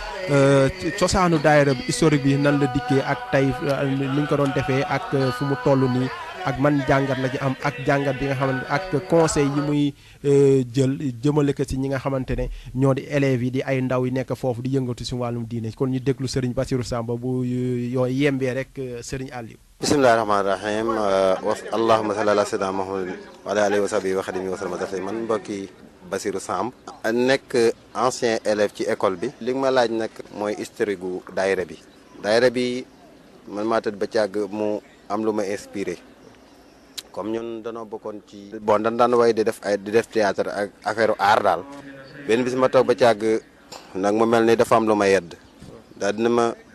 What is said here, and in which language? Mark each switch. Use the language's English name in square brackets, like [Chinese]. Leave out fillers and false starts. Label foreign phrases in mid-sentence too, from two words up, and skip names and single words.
[Wolof] cosaanu daayira bi historique bi nan la dikkee ak tey liñ ko doon defee ak fu mu toll nii ak man jàngat la ci am ak jàngat bi nga xamante ak conseil yi muy jël jëmale ko si ñi nga xamante ne ñoo di élèves yi di ay ndaw yi nekk foofu di yëngatu si wàllum diine kon ñu déglu Serigne Bassirou Samb bu yooyu yembee rek Serigne Aliou. [Arabic] بسم الله الرحمن الرحيم اللهم صل على سيدنا محمد وعلى آله وصحبه وخادمه وسلم تسليما [Wolof] man mbokki Bassirou Samb nekk [French] ancien élève [Wolof] ci école bi li nga ma laaj nag mooy historique gu daayira bi man maa tëdd ba càgg mu am lu ma inspiré comme ñun danoo bokkoon ci bon dañ daan way di def théâtre ak [French] affaire art [Wolof] daal benn bis ma toog ba càgg nag mu mel ni dafa am lu ma yedd daal dina ma